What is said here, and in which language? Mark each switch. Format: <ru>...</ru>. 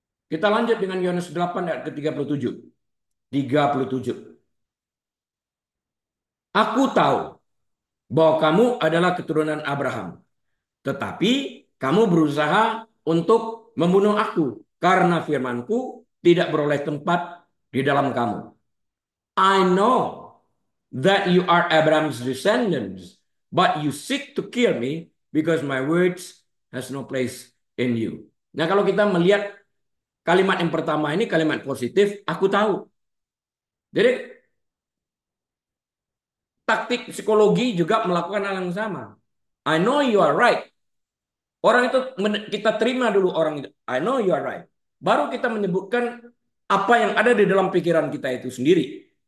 <id>Kita lanjut dengan Yohanes 8 ayat ke-37. 37. Aku tahu bahwa kamu adalah keturunan Abraham. Tetapi kamu berusaha untuk membunuh aku karena firmanku tidak beroleh tempat di dalam kamu.</id> <en>I know that you are Abraham's descendants, but you seek to kill me because my words has no place in you.</en> <id>Nah, kalau kita melihat Kalimat yang pertama ini kalimat positif, aku tahu. Jadi taktik psikologi juga melakukan hal yang sama.</id> <en>I know you are right.</en> <id>Orang itu kita terima dulu orang itu.</id> <en>I know you are right.</en> <id>Baru kita menyebutkan apa yang ada di dalam pikiran kita itu sendiri.</id>